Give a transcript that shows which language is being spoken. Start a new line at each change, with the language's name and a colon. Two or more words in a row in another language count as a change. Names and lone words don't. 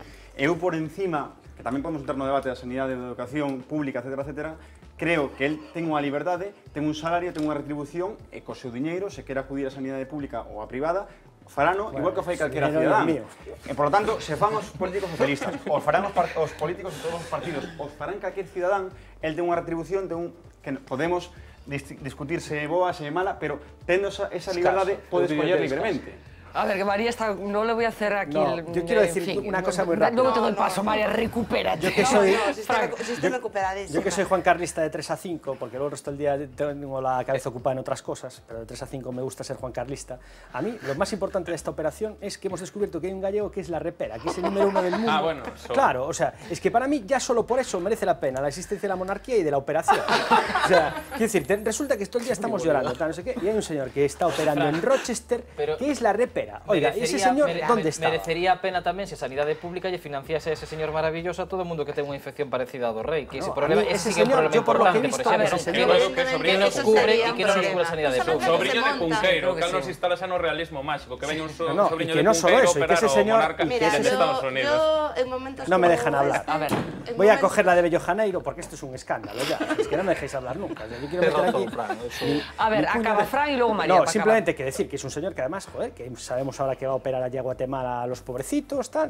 Galician: Eu por encima, que tamén podemos entrar no debate da sanidade, da educación pública, etcétera, etcétera, creo que el ten unha liberdade, ten un salario, ten unha retribución e co seu diñeiro, se quere acudir á sanidade pública ou á privada, farano igual que fai calquera cidadán. E,
Spanish: por lo tanto,
Galician: se fan os políticos socialistas, os farán os políticos de todos os partidos, os farán calquer cidadán, el ten unha retribución que podemos discutir se é boa, se é mala, pero tendo esa liberdade, pode escoller libremente.
Spanish: A ver, que María está... No le voy a hacer aquí... No, yo quiero decir una cosa muy rápida. Luego te doy paso, María, recupérate. Yo que soy... si estoy recuperadísimo. Yo que soy Juan Carlista de 3 a 5, porque luego el resto del día tengo la cabeza ocupada en otras cosas, pero de 3 a 5 me gusta ser Juan Carlista. A mí, lo más importante de esta operación es que hemos descubierto que hay un gallego que es la repera, que es el número 1 del mundo. Ah, bueno. Claro, o sea, es que para mí ya solo por eso merece la pena la existencia de la monarquía y de la operación. O sea, quiero decir, resulta que todo el día estamos llorando, tal, no sé qué, y hay un señor que está operando en Rochester, que es la repera. Oiga, ese señor, ¿dónde está?
Galician: Merecería a pena tamén se a sanidade pública lle financiase a ese señor maravilloso a todo o mundo que ten unha infección parecida ao do rei, que ese problema é un problema importante, por exemplo, que nos cubre e que non nos cubre a sanidade pública. Sobrinho de Cunqueiro, que nos instalase no realismo máxico, que veña un sobrinho de Cunqueiro operar o monarca en Estados Unidos.
Spanish: No me dejan hablar. A ver, voy a coger la de Bello Janeiro porque esto es un escándalo ya, es que no me dejéis hablar nunca. Yo quiero meter aquí... A ver, acaba Fran y luego María. No, simplemente que decir que es un señor que además, joder, que sabemos ahora que va a operar allá a Guatemala a los pobrecitos, tal.